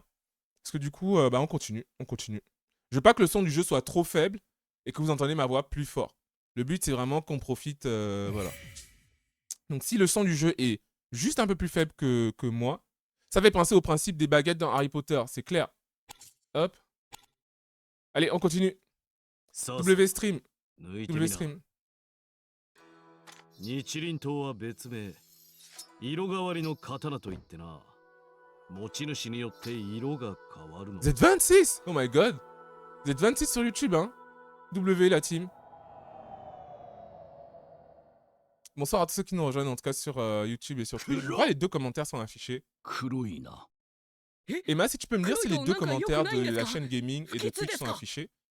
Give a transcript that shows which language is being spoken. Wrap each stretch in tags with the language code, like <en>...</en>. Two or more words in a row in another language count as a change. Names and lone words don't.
<fr>Parce que du coup, on continue. Je veux pas que le son du jeu soit trop faible et que vous entendez ma voix plus fort. Le but, c'est vraiment qu'on profite... voilà. Donc, si le son du jeu est juste un peu plus faible que moi, ça fait penser au principe des baguettes dans Harry Potter, c'est clair. Hop. Allez, on continue. W-Stream. W-Stream. Z26.</fr> <en>Oh my god.</en> <fr>Z26 sur YouTube, hein. W, la team. Bonsoir à tous ceux qui nous rejoignent, en tout cas sur YouTube et sur Twitch. Je crois que les deux commentaires sont affichés. Emma, si tu peux me dire si les deux commentaires de la chaîne gaming et de Twitch sont affichés.</fr>